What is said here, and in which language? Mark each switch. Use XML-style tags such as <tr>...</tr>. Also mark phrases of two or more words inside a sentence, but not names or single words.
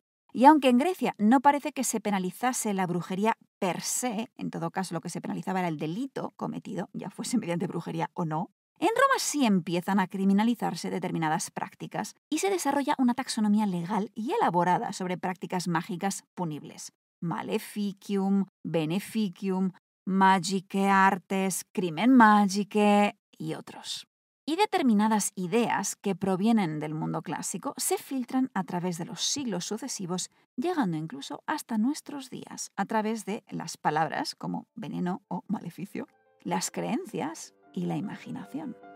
<es>Y aunque en Grecia no parece que se penalizase la brujería per se, en todo caso lo que se penalizaba era el delito cometido, ya fuese mediante brujería o no, en Roma sí empiezan a criminalizarse determinadas prácticas y se desarrolla una taxonomía legal y elaborada sobre prácticas mágicas punibles.</es> <la>Maleficium, beneficium, magicae artes, crimen magicae</la> <es>y otros. Y determinadas ideas que provienen del mundo clásico se filtran a través de los siglos sucesivos, llegando incluso hasta nuestros días, a través de las palabras como veneno o maleficio, las creencias y la imaginación.</es>